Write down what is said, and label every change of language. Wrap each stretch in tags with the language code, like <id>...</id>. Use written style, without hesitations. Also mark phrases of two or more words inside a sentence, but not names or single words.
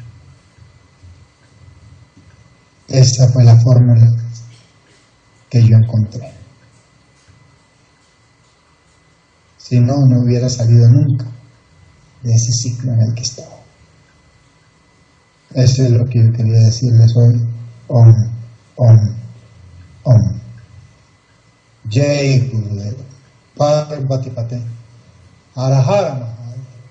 <es>Esa fue la fórmula que yo encontré. Si no, no hubiera salido nunca de ese ciclo en el que estaba. Eso es lo que yo quería decirles hoy.</es> <sa>ॐ ॐ ॐ. जय गुरुदेव पार्वती पते. हर हर महादेव.</sa>